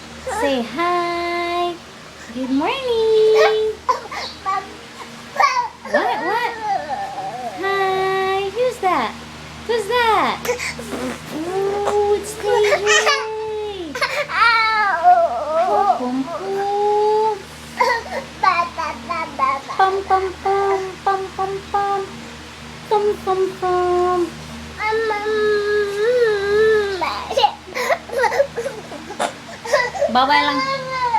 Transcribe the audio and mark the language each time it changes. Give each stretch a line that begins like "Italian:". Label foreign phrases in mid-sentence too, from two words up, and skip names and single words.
English: Say hi. Good morning. What? Hi. Who's that? Who's that? Oh, it's Daisy. Pum pum. Pum pum pum. Pum pum pum. Pum pum pum.
Filipino: Bawal lang.